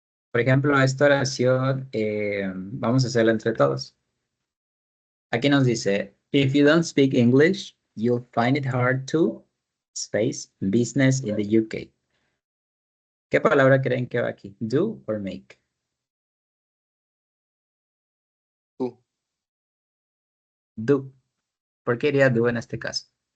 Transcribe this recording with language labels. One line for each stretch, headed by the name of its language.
Spanish: Por ejemplo, esta oración vamos a hacerla entre todos. Aquí nos dice,
English: if you don't speak English, you'll find it hard to, space, business in the UK.
Spanish: ¿Qué palabra creen que va aquí?
English: Do or make?
Spanish: Tú.
English: Do.
Spanish: ¿Por qué iría do en este caso?